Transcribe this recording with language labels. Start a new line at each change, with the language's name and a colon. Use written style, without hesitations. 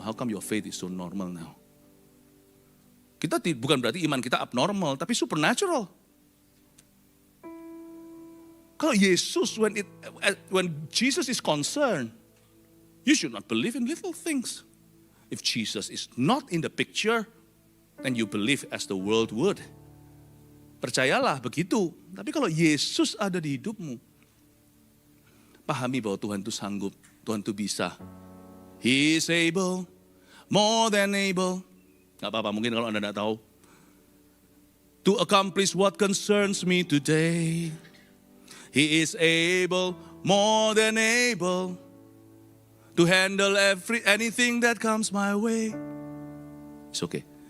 English: How come your faith is so normal now?
Indonesian: Kita bukan berarti iman kita abnormal, tapi supernatural. Kalau Yesus,
English: when Jesus is concerned, you should not believe in little things. If Jesus is not in the picture, then you believe as the world would.
Indonesian: Percayalah begitu. Tapi kalau Yesus ada di hidupmu, pahami bahwa Tuhan itu sanggup, Tuhan itu bisa.
English: He is able, more than able.
Indonesian: Gak apa-apa, mungkin kalau Anda tidak tahu.
English: To accomplish what concerns me today. He is able, more than able. To handle anything that comes my way. It's okay.